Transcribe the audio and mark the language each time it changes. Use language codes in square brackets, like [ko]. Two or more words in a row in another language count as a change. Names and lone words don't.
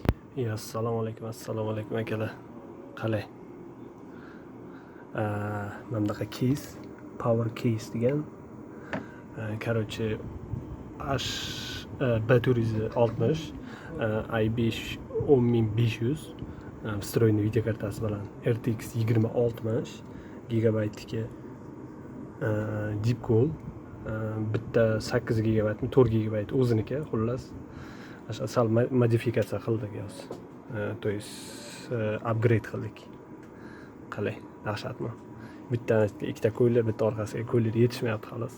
[uz] Assalomu alaykum akalar. Qalay? Mana bunaqa case, power case degan. Короче, B460 i5 10500 встроенный video kartasi bilan RTX 2060 gigabaytga deep cool, bitta 8 gigabaytmi 4 gigabayt o'ziniki, xullas sal modifikatsiya qildik yo'q. [ru] То есть [uz] upgrade qildik. Qalay, dahshatmi? Bittasiga ikkita ko'ylak, bitta orqasiga ko'ylak yetishmayapti xolos.